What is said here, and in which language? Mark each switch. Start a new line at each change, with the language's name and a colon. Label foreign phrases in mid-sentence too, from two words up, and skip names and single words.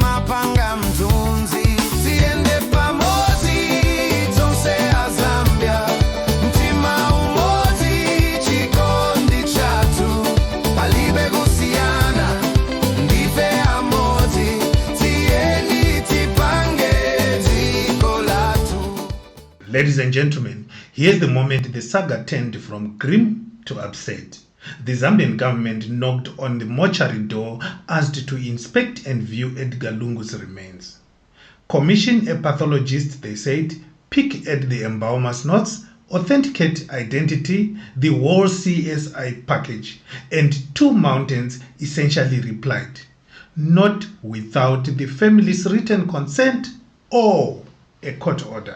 Nyanja: panga mtunzi tiende pamozi tonse a Zambia mtima umozi chikondi chatu palibe kusiana ndife amozi tieni tipange ziko latu.
English: Ladies and gentlemen, here's the moment the saga turned from grim to upset. The Zambian government knocked on the mortuary door, asked to inspect and view Edgar Lungu's remains. Commission a pathologist, they said, pick at the embalmer's notes, authenticate identity, the war CSI package, and Two Mountains essentially replied, not without the family's written consent or a court order.